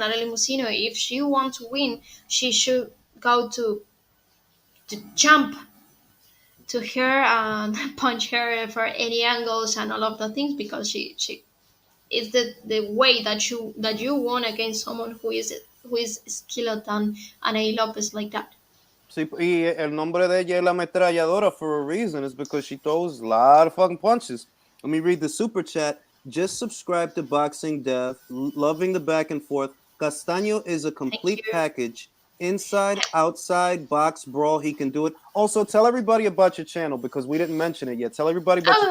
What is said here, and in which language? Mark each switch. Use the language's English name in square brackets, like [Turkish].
[English] And Arely Musino, if she wants to win, she should go to jump to her and punch her for any angles and all of the things because she is the way that you won against someone who is skilled than Anaí Lopez like that. [Spanish] Sí, y el nombre de ella es la ametralladora [English] for a reason. It's because she throws a lot of fucking punches. Let me read the super chat. Just subscribe to Boxing Dev. Loving the back and forth. Castaño is a Thank complete you. package. Inside, outside, box, brawl, he can do it. Also, tell everybody about your channel because we didn't mention it yet. Tell everybody about your